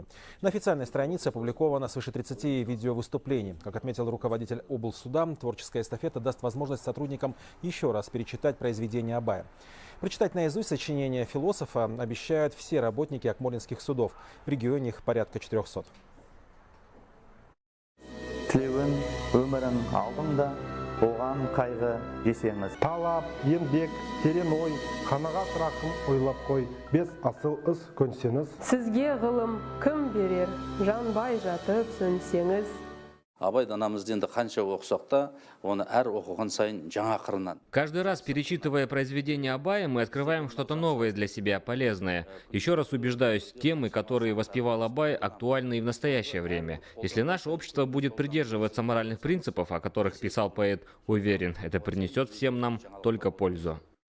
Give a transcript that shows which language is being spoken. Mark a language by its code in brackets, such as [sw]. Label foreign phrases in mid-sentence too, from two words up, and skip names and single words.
[ru] На официальной странице опубликовано свыше 30 видеовыступлений. Как отметил руководитель облсуда, творческая эстафета даст возможность сотрудникам еще раз перечитать произведения Абая. Прочитать наизусть сочинения философа обещают все работники акмолинских судов. В регионе их порядка 400. [kk] Оған қайғы жесеңіз. Талап, еңбек, терең ой, қанағат рақым ойлап қой, бес асыл іс көнсеңіз. Сізге ғылым кім берер, жанбай жатып сөнсеңіз. Абай данамызды енді қанша оқысақ та, оны әр оқыған сайын жаңа қырынан. [ru] Каждый раз, перечитывая произведение Абая, мы открываем что-то новое для себя, полезное. Еще раз убеждаюсь, темы, которые воспевал Абай, актуальны и в настоящее время. Если наше общество будет придерживаться моральных принципов, о которых писал поэт, уверен, это принесет всем нам только пользу.